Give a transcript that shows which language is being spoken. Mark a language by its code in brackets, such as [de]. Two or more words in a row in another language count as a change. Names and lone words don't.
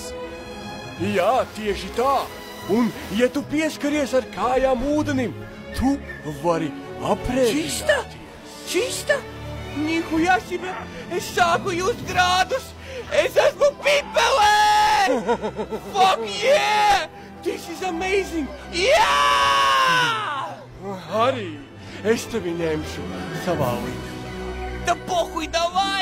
[lv] Jā, tieši tā. Un, ja tu pieskaries ar kājām ūdenim, tu vari aprēķināties. Čista? [ru] Нихуя себе, [lv] es sāku just grādus. Es esmu Pipelē! [en] Fuck yeah! This is amazing! [lv] Jā! Harī, es tevi ņemšu savā līdzi. [ru] Да похуй, давай!